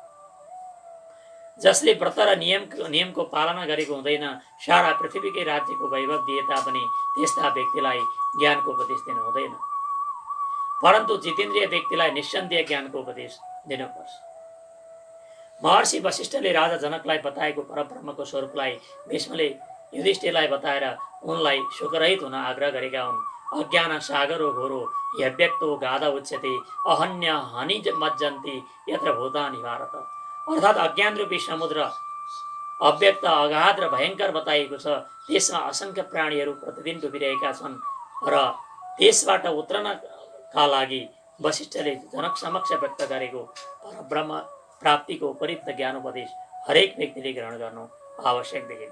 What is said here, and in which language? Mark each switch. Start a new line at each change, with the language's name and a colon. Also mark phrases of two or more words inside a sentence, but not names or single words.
Nepali: जसले व्रत र नियमको पालना गरेको हुँदैन, सारा पृथ्वीकै राज्यको वैभव दिए तापनि त्यस्ता व्यक्तिलाई ज्ञानको उपदेश दिनु हुँदैन। परन्तु जितेन्द्रिय व्यक्तिलाई निस्सन्देह ज्ञानको उपदेश दिनुपर्छ। महर्षि वशिष्ठले राजा जनकलाई बताएको परब्रह्मको स्वरूपलाई भीष्मले युधिष्ठिरलाई बताएर उनलाई शोकरहित हुन आग्रह गरेका हुन्।
Sanskrit: अज्ञान सागरो घोरो यव्यक्तो गाधा उच्यते अहन्य हनि मज्जन्ति यत्र भूतानि भारत।
Nepali: अर्थात् अज्ञान रूपी समुद्र अव्यक्त, अगाध र भयङ्कर बताइएको छ। त्यसमा असंख्य प्राणीहरू प्रतिदिन डुबिरहेका छन् र त्यसबाट उत्रनका लागि वशिष्ठले जनक समक्ष व्यक्त गरेको परब्रह्म प्राप्तिको उपयुक्त ज्ञानोपदेश हरेक व्यक्तिले ग्रहण गर्नु आवश्यक देखिन्छ।